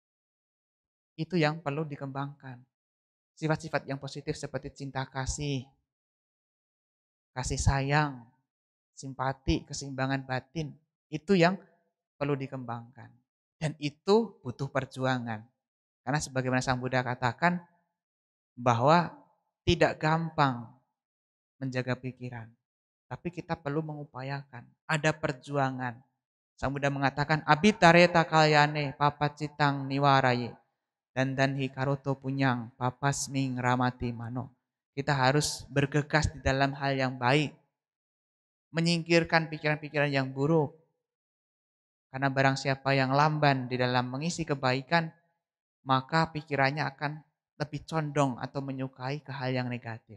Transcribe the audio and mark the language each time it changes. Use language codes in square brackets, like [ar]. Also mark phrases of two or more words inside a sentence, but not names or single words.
[id] Itu yang perlu dikembangkan. Sifat-sifat yang positif seperti cinta kasih, kasih sayang, simpati, keseimbangan batin, itu yang perlu dikembangkan. Dan itu butuh perjuangan. Karena sebagaimana Sang Buddha katakan bahwa tidak gampang menjaga pikiran. Tapi kita perlu mengupayakan. Ada perjuangan. Sang Buddha mengatakan [pi] abitareta kalyane papacitang niwaraye. Dan hikaroto punyang papasming ramati mano. [id] Kita harus bergegas di dalam hal yang baik. Menyingkirkan pikiran-pikiran yang buruk. Karena barang siapa yang lamban di dalam mengisi kebaikan, maka pikirannya akan lebih condong atau menyukai ke hal yang negatif.